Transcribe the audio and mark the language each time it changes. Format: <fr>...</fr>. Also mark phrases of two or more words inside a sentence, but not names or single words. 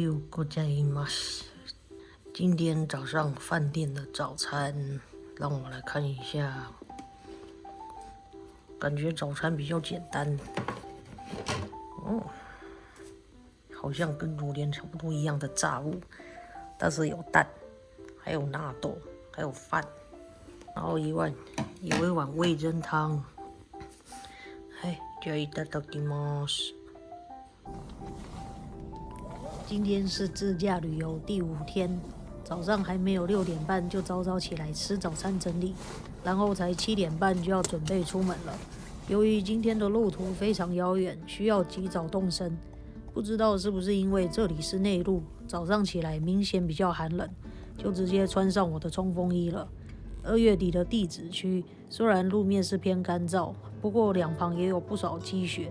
<ja>ございます。</ja> <zh>今天早上饭店的早餐，让我来看一下。感觉早餐比较简单，好像跟昨天差不多一样的炸物，但是有蛋，还有纳豆，还有饭，然后有一碗味噌汤。</zh> <ja>じゃあいただきます。</ja> <zh>今天是自驾旅游第5天，早上还没有6点半就早早起来吃早餐整理，然后才7点半就要准备出门了。由于今天的路途非常遥远，需要及早动身，不知道是不是因为这里是内陆，早上起来明显比较寒冷，就直接穿上我的冲锋衣了。2月底的地质区虽然路面是偏干燥，不过两旁也有不少积雪。</zh>